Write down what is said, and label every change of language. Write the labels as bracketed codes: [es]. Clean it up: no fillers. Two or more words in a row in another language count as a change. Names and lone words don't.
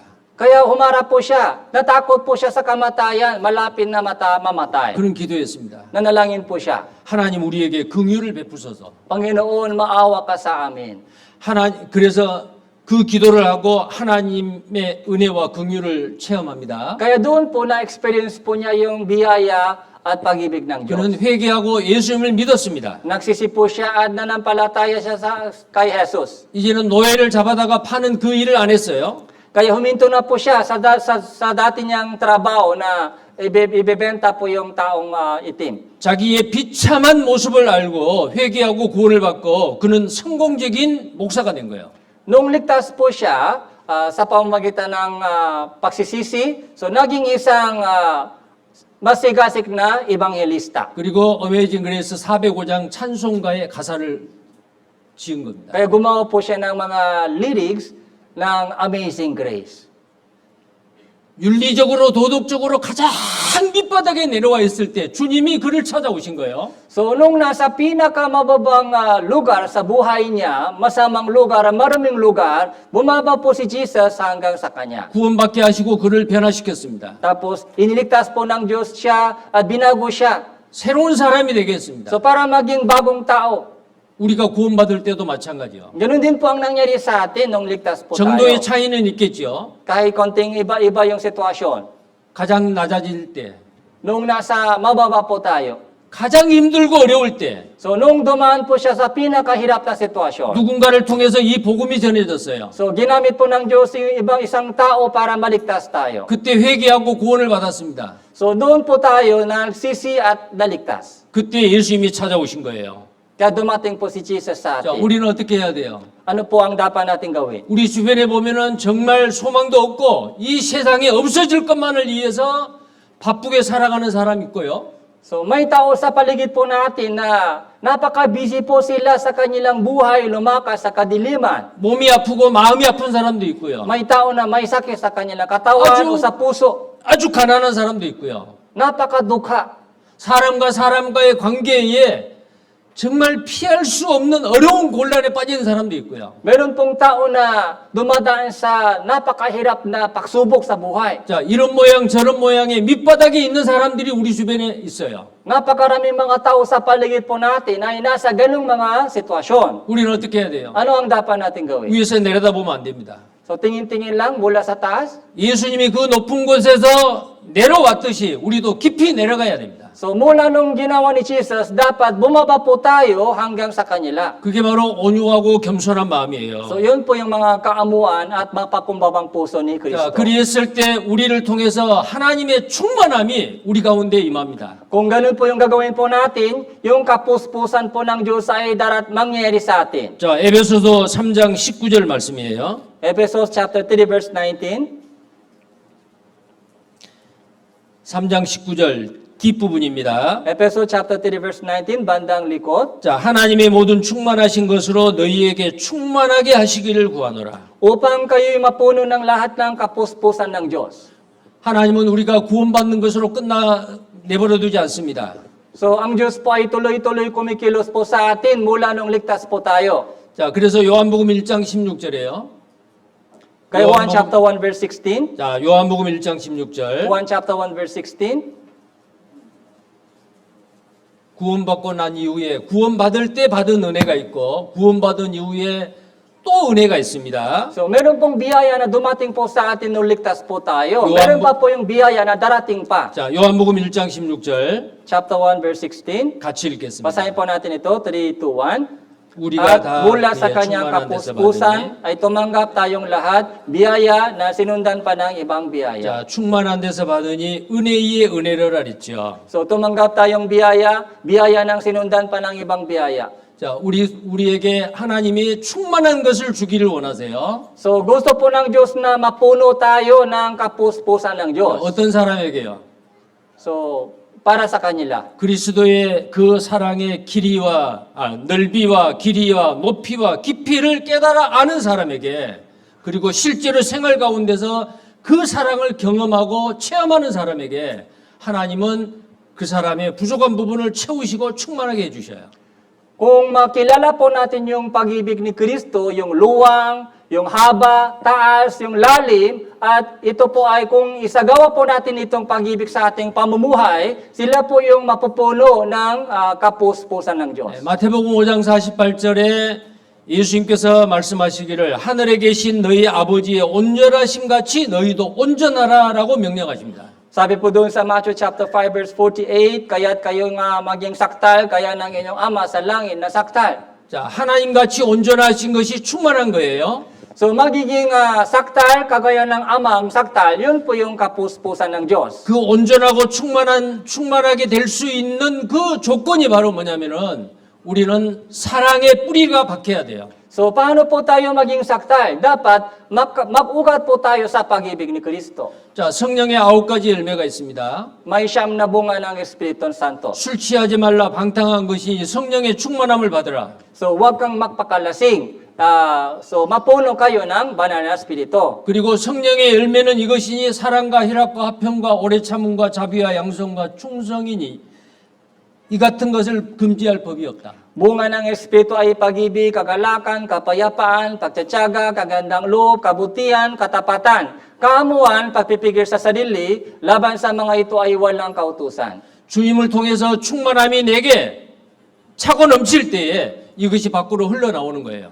[tl] Kaya humarap po siya, natakot po siya sa kamatayan, malapit na mamatay. [ko] 그는 기도했습니다. [tl] Nanalangin po siya, [ko] 하나님 우리에게 긍휼을 베푸소서. [tl] Panginoon, maawa ka sa amin. [ko] 그래서 그 기도를 하고 하나님의 은혜와 긍휼을 체험합니다. [tl] Kaya doon po na-experience po niya yung biyaya at pag-ibig ng Diyos. [ko] 그는 회개하고 예수님을 믿었습니다. [tl] Nagsisi po siya at nanampalataya siya kay Jesus. [ko] 이제는 노예를 잡아다가 파는 그 일을 안 했어요. [tl] Kaya huminto na po siya sa dati niyang trabaho na ibebenta po yung taong itim. [ko] 자기의 비참한 모습을 알고 회개하고 구원을 받고 그는 성공적인 목사가 된 거예요. [tl] Nung ligtas po siya sa pamamagitan ng pagsisisi, so naging isang masigasig na ebanghelista. [ko] 그리고 어메이징 그레이스 405장 찬송가의 가사를 지은 겁니다. [tl] Kaya gumawa po siya ng mga lyrics ng Amazing Grace. [ko] 윤리적으로 도덕적으로 가장 밑바닥에 내려와 있을 때 주님이 그를 찾아오신 거예요. [tl] So nung nasa pinakamababang lugar sa buhay niya, masamang lugar, maraming lugar, bumaba po si Jesus hanggang sa kanya. [ko] 구원받게 하시고 그를 변화시켰습니다. [tl] Tapos iniligtas po ng Diyos siya at binago siya. [ko] 새로운 사람이 되게 했습니다. [tl] So para maging bagong tao. [ko] 우리가 구원받을 때도 마찬가지요. [tl] Ganun din po ang nangyari sa atin nung ligtas po [ko] 정도의 [tl] tayo. [ko] 차이는 있겠죠. [tl] Kahit konting iba-iba yung sitwasyon. [ko] 가장 낮아질 때, [tl] Nung nasa mababa po tayo. [ko] 가장 힘들고 어려울 때 [tl] So nung dumaan po siya sa pinakahirap na sitwasyon. [ko] 누군가를 통해서 이 복음이 전해졌어요. [tl] So ginamit po ng Diyos yung isang tao para maligtas tayo. [ko] 그때 회개하고 구원을 받았습니다. [tl] So doon po tayo nagsisi at naligtas. [ko] 그때 예수님이 찾아오신 거예요. [tl] Kaya dumating po si Jesus sa [ko] 자, [tl] atin. [ko] 우리는 어떻게 해야 돼요? [tl] Ano po ang dapat natin gawin? [ko] 우리 주변에 보면은 정말 소망도 없고 이 세상에 없어질 것만을 위해서 바쁘게 살아가는 사람 있고요. [tl] So may tao sa paligid po natin na napaka-busy po sila sa kanilang buhay, lumakas sa kadiliman. [ko] 몸이 아프고 마음이 아픈 사람도 있고요. [tl] May tao na may sakit sa kanilang katawan [ko] A주- [tl] o sa puso. [ko] 아주 가난한 사람도 있고요. [tl] Napaka-dukha. [ko] 사람과 사람과의 관계에 정말 피할 수 없는 어려운 곤란에 빠지는 사람도 있고요. [tl] Meron pong tao na dumadaan sa napakahirap na pagsubok sa buhay. [ko] 자, 이런 모양 저런 모양의 밑바닥에 있는 사람들이 우리 주변에 있어요. [tl] Napakaraming mga tao sa paligid po natin ay nasa ganung mga sitwasyon. [ko] 우리는 어떻게 해야 돼요? [tl] Ano ang dapat natin gawin? [ko] 위에서 내려다보면 안 됩니다. [tl] So tingin-tingin lang mula sa taas. [ko] 예수님이 그 높은 곳에서 내려왔듯이 우리도 깊이 내려가야 됩니다. [tl] So mula nung ginawa ni Jesus, dapat bumaba po tayo hanggang sa kanila. [ko] 그게 바로 온유하고 겸손한 마음이에요. [tl] So yun po yung mga kaamuan at mapakumbabang puso ni [ko] 자, [tl] Kristo. [ko] 그리했을 때 우리를 통해서 하나님의 충만함이 우리 가운데 임합니다. [tl] Kung ganun po yung gagawin po natin, yung kapuspusan po ng Diyos ay mangyayari sa atin. [ko] 자, 에베소서 3장 19절 말씀이에요. [en] Ephesians chapter 3 verse 19. [ko] 3장 19절 뒷부분입니다. [en] Ephesians chapter 3 verse 19, [tl] bandang likod. [ko] 자, 하나님의 모든 충만하신 것으로 너희에게 충만하게 하시기를 구하노라. [tl] Upang kayo'y mapuno ng lahat ng kapuspusan ng Diyos. [ko] 하나님은 우리가 구원받는 것으로 내버려 두지 않습니다. [tl] So ang Diyos po ay tuloy-tuloy kumikilos po sa atin mula nung ligtas po tayo. [ko] 자, 그래서 요한복음 1장 16절에요. [en] Kay Juan chapter 1 verse 16. [ko] 자, 요한복음 1장 16절. [en] Juan chapter 1 verse 16. [ko] 구원받고 난 이후에 구원받을 때 받은 은혜가 있고 구원받은 이후에 또 은혜가 있습니다. [tl] So meron pong biyaya na dumating po sa atin nung ligtas po tayo. [ko] Yohan- [tl] Meron pa po yung biyaya na darating pa. [ko] 자, 요한복음 1장 16절 [en] Chapter 1 verse 16. [ko] 같이 읽겠습니다. [tl] Basahin po natin ito, 3, 2, 1. [ko] 우리가 [tl] At [ko] 다 [tl] mula sa [ko] 그의 [tl] kanyang [ko] 충만한 데서 받으니 [tl] kapuspusan ay tumanggap tayong lahat biyaya na sinundan pa ng ibang biyaya. [ko] 자, 충만한 데서 받으니 은혜 위에 은혜를 하랬죠. [tl] So tumanggap tayong biyaya ng sinundan pa ng ibang biyaya. [ko] 자, 우리에게 하나님이 충만한 것을 주기를 원하세요. [tl] So gusto po ng Diyos na mapuno tayo ng kapuspusan ng Diyos. [ko] 어떤 사람에게요? [tl] So para sa kanila. [ko] 그리스도의 그 사랑의 넓이와 길이와 높이와 깊이를 깨달아 아는 사람에게 그리고 실제로 생활 가운데서 그 사랑을 경험하고 체험하는 사람에게 하나님은 그 사람의 부족한 부분을 채우시고 충만하게 해주셔요. [tl] Kung makilala po natin yung pag-ibig ni Kristo, yung luwang, yung haba, taas, yung lalim, at ito po ay kung isagawa po natin itong pag-ibig sa ating pamumuhay, sila po yung mapupuno ng kapuspusan ng Diyos. [ko] 네, 마태복음 5장 48절에 예수님께서 말씀하시기를 하늘에 계신 너희 아버지의 온전하심 같이 너희도 온전하라라고 명령하십니다. [tl] Sabi po doon sa [en] Matthew chapter 5 verse 48, [tl] kaya't kayo nga maging saktal, kaya ng inyong ama sa langit na saktal. [ko] 자, 하나님같이 온전하신 것이 충만한 거예요. [tl] So magiging saktal, kagaya ng amang saktal, yun po yung kapuspusan ng Diyos. [ko] 그 온전하고 충만하게 될 수 있는 그 조건이 바로 뭐냐면은 우리는 사랑의 뿌리가 박혀야 돼요. [tl] So paano po tayo maging saktal? Dapat mag-ugat po tayo sa pag-ibig ni Kristo. [ko] 자, 성령의 9가지 열매가 있습니다. [tl] May siyam na bunga ng Espiritu Santo. [ko] 술 취하지 말라 방탕한 것이 성령의 충만함을 받으라. [tl] So huwag kang magpakalasing. So mapuno kayo ng banal na Espiritu. [ko] 그리고 성령의 열매는 이것이니 사랑과 희락과 화평과 오래 참음과 자비와 양성과 충성이니 이 같은 것을 금지할 법이 없다. [tl] Bunga ng Espiritu ay pag-ibig, kagalakan, kapayapaan, pagtsatsaga, kagandang loob, kabutihan, katapatan, kaamuan, pagpipigil sa sarili, laban sa mga ito ay walang kautusan. [ko] 주임을 통해서 충만함이 내게 차고 넘칠 때에 이것이 밖으로 흘러나오는 거예요.